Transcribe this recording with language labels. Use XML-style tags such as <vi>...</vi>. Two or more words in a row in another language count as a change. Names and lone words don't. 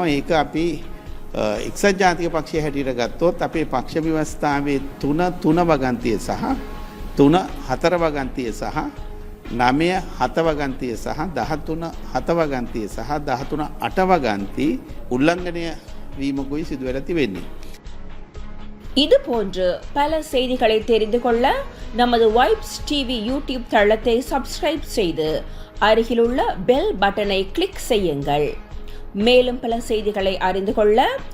<si>ඒක අපි එක්සත් ජාතික පක්ෂය හැටියට ගත්තොත් අපේ පක්ෂ ව්‍යවස්ථාවේ 3 වගන්තිය සහ 3-4 වගන්තිය සහ 9-7 වගන්තිය සහ 13-7 වගන්තිය සහ 13-8 වගන්ති උල්ලංඝනය වීමකුයි සිදු වෙලා තිබෙන්නේ.</si> <ta>இது போன்று பல செய்திகளை தெரிந்து கொள்ள நமது வைப்ஸ் டிவி யூடியூப் தளத்தை சப்ஸ்கிரைப் செய்து அருகிலுள்ள</ta> <en>bell button</en> <ta>கிளிக் செய்யுங்கள். மேலும் பல செய்திகளை அறிந்து கொள்ள</ta>